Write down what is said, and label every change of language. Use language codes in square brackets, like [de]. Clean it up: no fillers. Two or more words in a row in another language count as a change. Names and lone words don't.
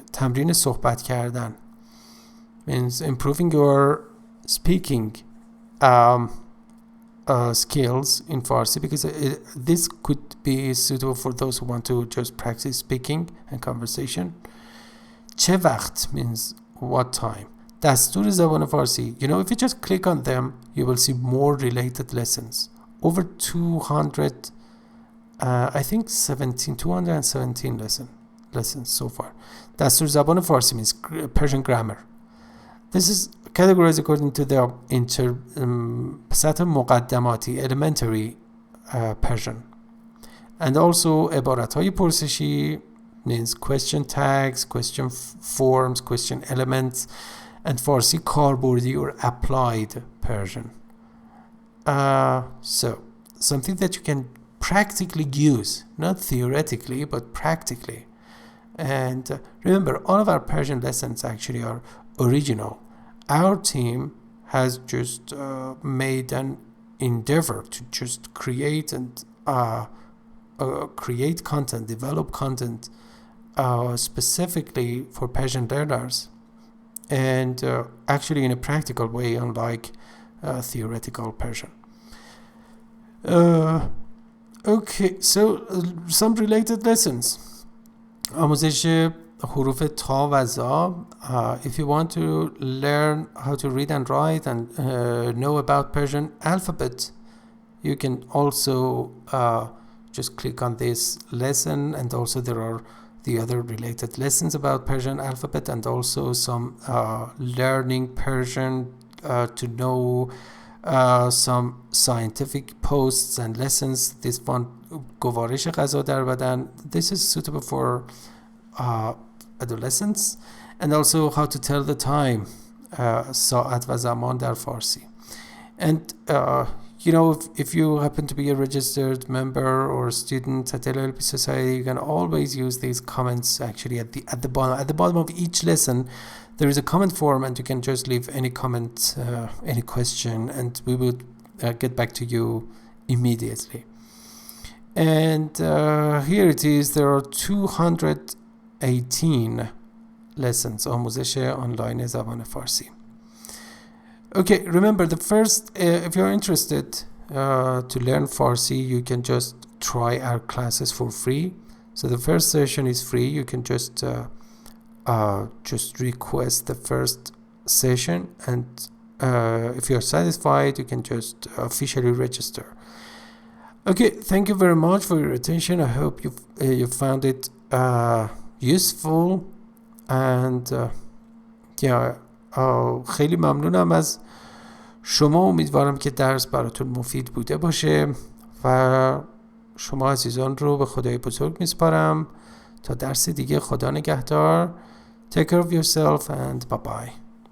[fa] تمرین صحبت کردن [en] means improving your speaking skills in Farsi, because this could be suitable for those who want to just practice speaking and conversation. [fa] چه وقت [en] means what time. [fa] دستور زبان فارسی, [en] if you just click on them, you will see more related lessons. Over 200, I think 217 lessons so far. [fa] دستور زبان فارسی [en] means Persian grammar. This is categorized according to the [fa] سطح مقدماتی, [en] elementary Persian. And also [fa] عبارت های پرسشی [en] means question tags, question forms, question elements, and [fa] فارسی کاربردی [en] or applied Persian. So something that you can practically use, not theoretically but practically. And remember, all of our Persian lessons actually are original. Our team has just made an endeavor to just create and create content, develop content specifically for Persian learners, and actually in a practical way, unlike theoretical Persian. Okay, so some related lessons. [fa] آموزش حروف تا و زا. [en] If you want to learn how to read and write and know about Persian alphabet, you can also just click on this lesson, and also there are the other related lessons about Persian alphabet, and also some learning Persian to know some scientific posts and lessons. This one, [fa] گوارش غذا در بدن. [en] This is suitable for adolescents. And also how to tell the time, [fa] ساعت و زمان در فارسی. [en] And you know, if you happen to be a registered member or student at LLP Society, you can always use these comments actually at the bottom. At the bottom of each lesson, there is a comment form, and you can just leave any comment, any question, and we will get back to you immediately. And here it is. There are 218 lessons. [fa] آموزش آنلاین زبان فارسی. [en] Okay, remember the first, if you're interested to learn Farsi, you can just try our classes for free. So the first session is free. You can just request the first session, and if you're satisfied, you can just officially register. Okay, thank you very much for your attention. I hope you found it useful, and [fa] خیلی ممنونم از شما. امیدوارم که درس براتون مفید بوده باشه و شما عزیزان رو به خدای بزرگ میسپارم. تا درس دیگه، خدا نگهدار. [en] Take care of yourself and bye bye.